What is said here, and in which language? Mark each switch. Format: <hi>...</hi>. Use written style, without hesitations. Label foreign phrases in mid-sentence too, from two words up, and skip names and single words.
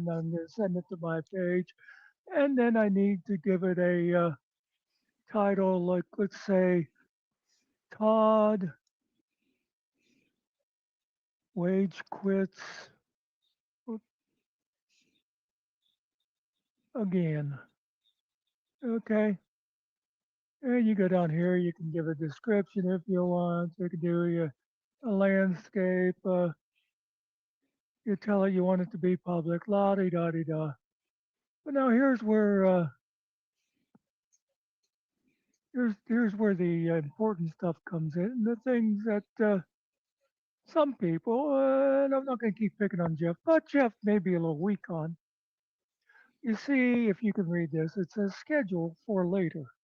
<en>And I'm going to send it to my page. And then I need to give it a title, like, let's say, Todd Wage Quits Again. Okay. And you go down here, you can give a description if you want. You can do a landscape. You tell it you want it to be public, la di da di da. But now here's where the important stuff comes in. The things that some people, and I'm not going to keep picking on Jeff, but Jeff may be a little weak on. You see, if you can read this, it says schedule for later.</en>